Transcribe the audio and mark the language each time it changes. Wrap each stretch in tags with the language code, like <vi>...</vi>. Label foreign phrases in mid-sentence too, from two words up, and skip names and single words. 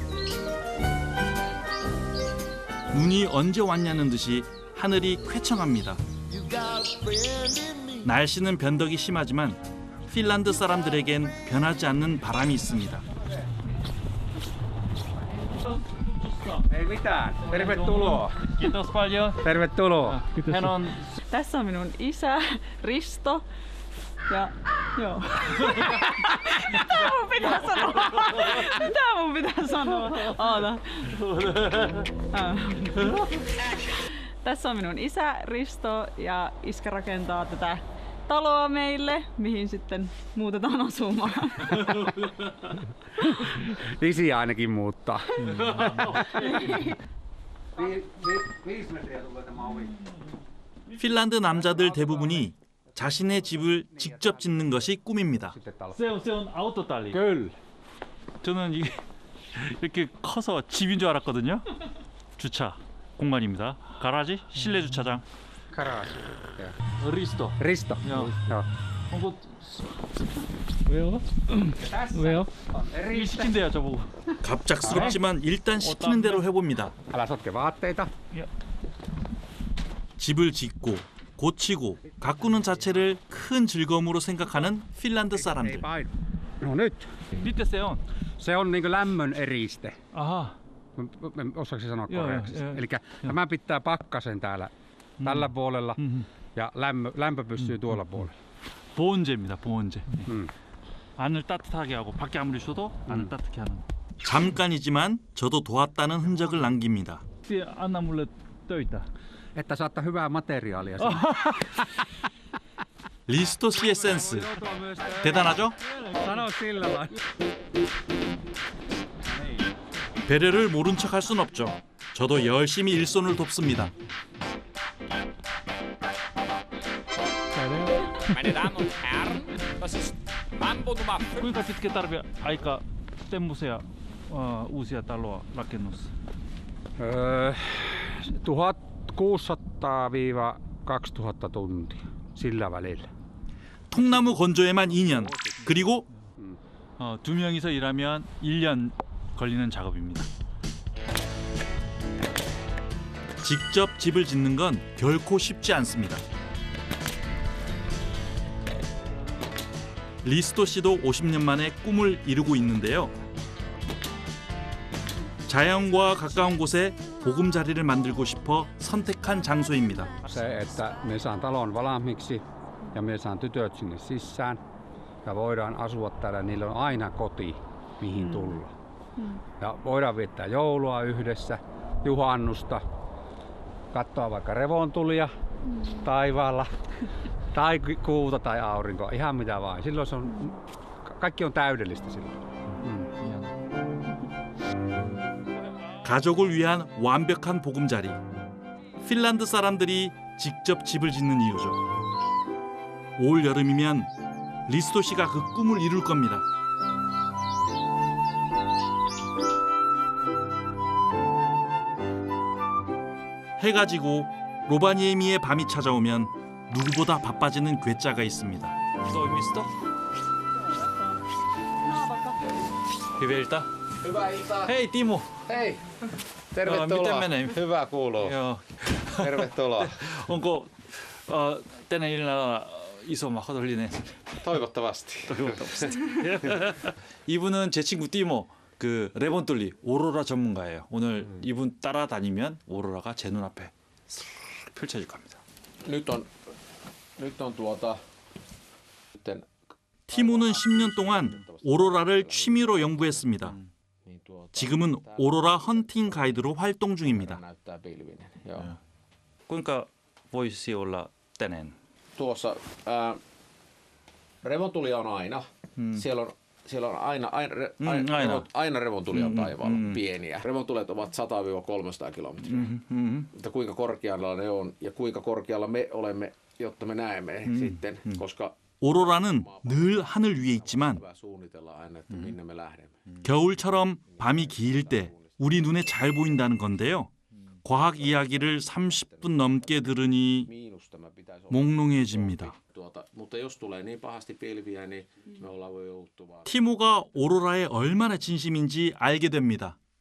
<ko>눈이 언제 왔냐는 듯이 하늘이 쾌청합니다. 날씨는 변덕이 심하지만 핀란드 사람들에겐 변하지 않는 바람이 있습니다.</ko> <fi>Ei mitään. Tervetuloa. Kiitos paljon. Tervetuloa. Hän on... Tässä on minun isä Risto. Ja joo. Mitä mun pitää sanoa? Mitä mun pitää sanoa? Oota. Tässä on minun isä Risto ja iskä rakentaa tätä taloa meille, mihin sitten muutetaan asumaan. Isi ainakin muuttaa. 5 metriä tulee tämä ovi.</fi> <ko>핀란드 남자들 대부분이 자신의 집을 직접 짓는 것이 꿈입니다. 세운 아우토 달리.</ko> <fi>Kyllä.</fi> <ko>저는 이게 이렇게 커서 집인 줄 알았거든요. 주차 공간입니다. 가라지, 실내 주차장. Garage. 리스토. Risto.</ko> <fi>Joo. Joo.</fi> <ko>onko 왜요? 왜요? 일 시킨대요 저보고. 갑작스럽지만 일단 시키는 대로 해봅니다.</ko> <fi>Älä sotke vaatteita.</fi> <ko>집을 짓고 고치고 가꾸는 자체를 큰 즐거움으로 생각하는 핀란드 사람들.</ko> <fi>No nyt. Mitä se on? Se on niinku lämmön eriste. Aha. Osaako se sanoa Joo, koreaksi? joo. Elikkä tämä pitää pakkasen täällä tällä puolella ja lämpö pysyy tuolla puolella.</fi> <ko>보온재입니다. 보온재. 안을 따뜻하게 하고 밖에 아무리 쉬어도 안을 따뜻하게 하는. 잠깐이지만 저도 도왔다는 흔적을 남깁니다. 안나 몰래 떠 있다.</ko> <fi>Että saattaa hyvää materiaalia.</fi> <ko>리스토 씨의 센스 대단하죠?</ko> <fi>Sano sillä lailla.</fi> <ko>배려를 모른 척 할 순 없죠. 저도 열심히 일손을 돕습니다.</ko> <de>Meine Damen und Herren, das ist Mambo Nummer 5.</de> <fi>Kuinka pitkä tarve aika temmoisia uusia taloa rakennus? 1600-2000 tuntia sillä välillä.</fi> <ko>통나무 건조에만 2년 그리고 두 명이서 일하면 1년 걸리는 작업입니다. 직접 집을 짓는 건 결코 쉽지 않습니다. 리스토 씨도 50년 만에 꿈을 이루고 있는데요. 자연과 가까운 곳에 보금자리를 만들고 싶어 선택한 장소입니다.</ko> <fi>Se, että me saan talon valmiiksi ja me saan tytöt sinne sisään ja voidaan asua täällä, niillä on aina koti, mihin tulla. Ja voidaan viettää joulua yhdessä, juhannusta, katsoa vaikka revontulia taivaalla tai kuuta tai aurinkoa, ihan mitä vaan. Silloin se on, kaikki on täydellistä silloin.</fi> <ko>가족을 위한 완벽한 보금자리. 핀란드 사람들이 직접 집을 짓는 이유죠. 올 여름이면 리스토 씨가 그 꿈을 이룰 겁니다. 해가 지고 로바니에미의 밤이 찾아오면 누구보다 바빠지는 괴짜가 있습니다.</ko> <fi>Hyvää iltaa. Hyvää iltaa. Hei Timo. Hei. Tervetuloa. Miten menee? Hyvä kuuluu. Joo. Tervetuloa. Onko tänä iltana iso mahdollinen? Toivottavasti. toivottavasti.</fi> <ko>이분은 제 친구 띠모, 그 레본톨리 오로라 전문가예요. 오늘 이분 따라다니면 오로라가 제 눈앞에 싹 펼쳐질 겁니다.</ko> <fi>Nyt on</fi> <ko>티모는 10년 동안 오로라를 취미로 연구했습니다. 지금은 오로라 헌팅 가이드로 활동 중입니다.</ko> <fi>Kuinka voisi olla tänään? Tuossa revontulia on aina. Siellä on aina revontulia on taivaalla, pieniä. Revontulet ovat 100-300 kilometriä. Mutta kuinka korkealla ne on ja kuinka korkealla me olemme, jotta me näemme sitten, koska</fi> <ko>오로라는 늘 하늘 위에 있지만 겨울처럼 밤이 길 때 우리 눈에 잘 보인다는 건데요. 과학 이야기를 30분 넘게 들으니 몽롱해집니다. 티모가 오로라에 얼마나 진심인지 알게 됩니다.</ko>